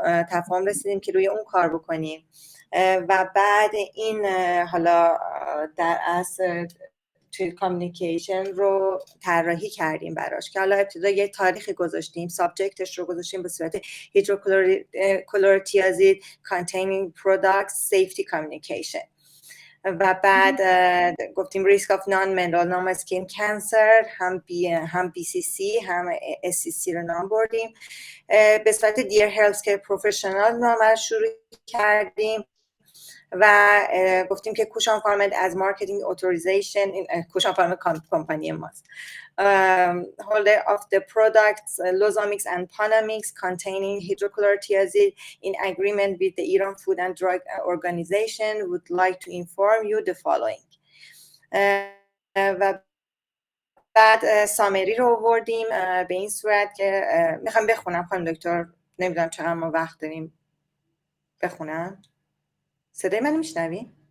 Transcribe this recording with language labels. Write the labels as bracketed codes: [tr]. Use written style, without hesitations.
[fa] تفاهم رسیدیم که روی اون کار بکنیم و بعد این حالا در اصل توی کامیونیکیشن رو طراحی کردیم براش که حالا ابتدا یه تاریخی گذاشتیم، سابجکتش رو گذاشتیم به صورت هیدروکلورتیازید [en] containing products safety communication [fa] و بعد گفتیم [en] risk of non-melanoma skin cancer، [fa] هم BCC هم SCC رو نام بردیم. به صورت [en] Dear Healthcare Professional [fa] نام شروع کردیم و گفتیم که کوشان فارمد از مارکتینگ اتوریزیشن، کوشان فارمد کمپانی ماست، [en] holder of the products Lozamix and Panamix containing hydrochlorothiazide in agreement with the Iran Food and Drug Organization would like to inform you the following. [fa] و بعد سامری رو آوردیم به این صورت که میخوام بخونم خانم دکتر، نمیدونم چقدر ما وقت داریم بخونم. صدای من میشنوی؟